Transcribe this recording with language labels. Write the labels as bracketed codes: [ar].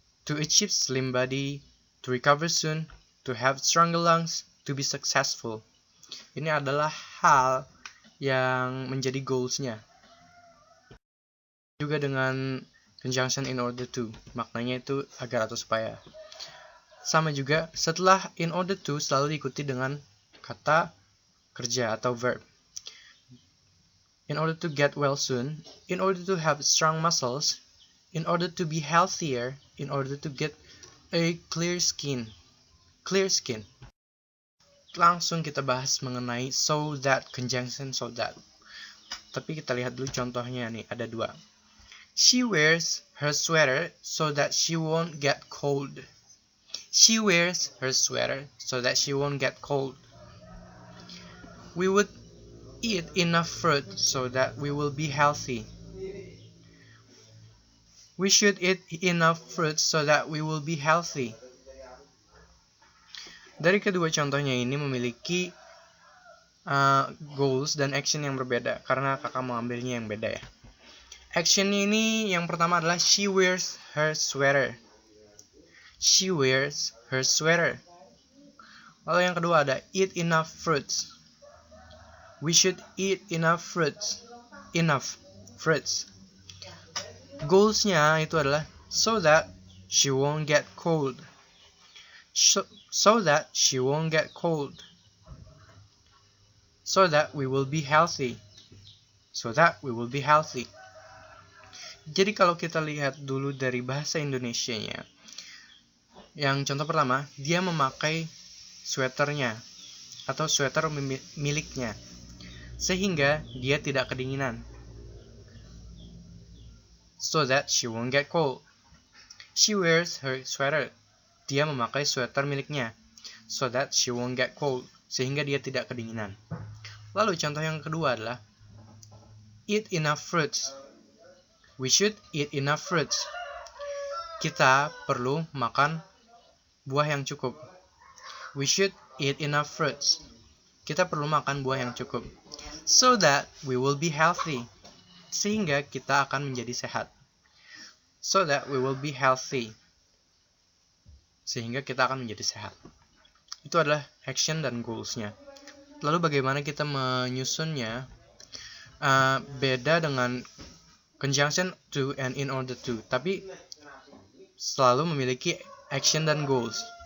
[en] To achieve slim body, to recover soon, to have stronger lungs, to be successful. [id] Ini adalah hal yang menjadi goals-nya. Juga dengan conjunction in order to, maknanya itu agar atau supaya. Sama juga setelah in order to selalu diikuti dengan kata kerja atau verb. [en] In order to get well soon, in order to have strong muscles, in order to be healthier, in order to get a clear skin. Clear skin. [id] Langsung kita bahas mengenai so that, conjunction so that. Tapi kita lihat dulu contohnya nih, ada dua. [en] She wears her sweater so that she won't get cold. She wears her sweater so that she won't get cold. We would eat enough fruit so that we will be healthy. We should eat enough fruit so that we will be healthy. [id] Dari kedua contohnya ini memiliki goals dan action yang berbeda karena kakak mengambilnya yang beda ya. Action ini yang pertama adalah [en] she wears her sweater. She wears her sweater. [id] Lalu yang kedua ada [en] eat enough fruits. We should eat enough fruits. Enough fruits. [id] Goalsnya itu adalah [en] so that she won't get cold. So that she won't get cold. So that we will be healthy. So that we will be healthy. [id] Jadi kalau kita lihat dulu dari bahasa Indonesianya, yang contoh pertama, dia memakai sweaternya atau sweater miliknya, sehingga dia tidak kedinginan. [en] So that she won't get cold. She wears her sweater. [id] Dia memakai sweater miliknya. [en] So that she won't get cold. [id] Sehingga dia tidak kedinginan. Lalu contoh yang kedua adalah [en] eat enough fruits. We should eat enough fruits. [id] Kita perlu makan buah yang cukup. [en] We should eat enough fruits. [id] Kita perlu makan buah yang cukup. [en] So that we will be healthy. [id] Sehingga kita akan menjadi sehat. [en] So that we will be healthy. [id] Sehingga kita akan menjadi sehat. Itu adalah action dan goals-nya. Lalu bagaimana kita menyusunnya? Beda dengan conjunction to and in order to, tapi selalu memiliki action dan goals.